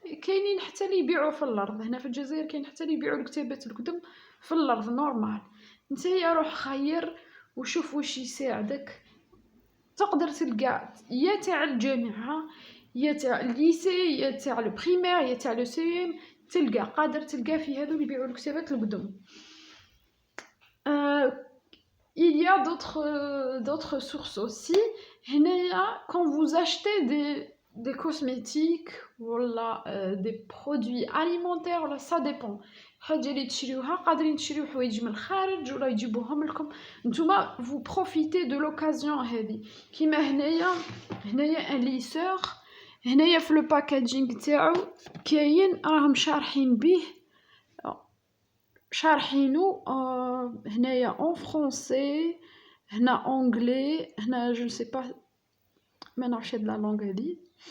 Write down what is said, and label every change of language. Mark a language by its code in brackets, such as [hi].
[ar] كاينين حتى اللي يبيعوا في الارض هنا في الجزائر كاين حتى اللي يبيعوا الكتابات القدم في الارض نورمال. نتايا روح خير وشوف واش يساعدك. تقدر تلقى يا تاع الجامعة يا تاع الليسي يا تاع البريمير يا تاع لو قادر تلقى في هذو اللي يبيعوا الكتابات القدم. [fr] y a d'autres sources aussi. Quand vous achetez des cosmétiques ou des produits alimentaires, ça dépend. [ar] حاجة اللي تشريوها قادرين تشريو حوايج من الخارج ولا يجيبوهم لكم نتوما. [fr] vous profitez de l'occasion هذه. [ar] كيما هنايا ان ليسور، هنايا في لو باكاجينغ تاعو كاين راهم شارحين به، شارحينو هنايا اون فرونسي، هنا اونغلي، هنا جو سي با ما نعرفش هاد لا لونغ هادي.